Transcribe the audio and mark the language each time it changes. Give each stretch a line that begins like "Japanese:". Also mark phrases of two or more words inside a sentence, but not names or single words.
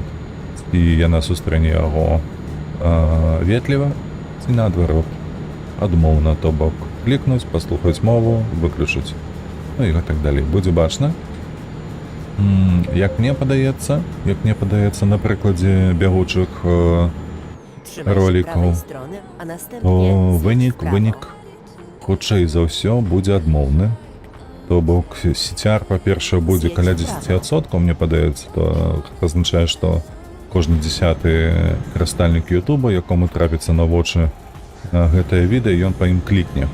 Belarusian: І яна сустрэне яго ветліва ці наадварот, адмоўна, то бок клікнуць, паслухаць мову, выключыць. Ну і гэтак далей. Будзе бачна. Як мне падаецца, на прыкладзе бягучых
Polish: Trzymaj się Roliku. prawej strony, a następnie
Belarusian: то
Polish: zjedź w prawo.
Belarusian: вынік хутчэй за ўсё будзе адмоўны. То бок сетяр, па-першае, будзе каля 10%, мне падаецца, то гэта азначае, што кожны 10-ы карыстальнік Ютуба, якому трапіцца на вочы гэтае відэа, ён па ім клікне.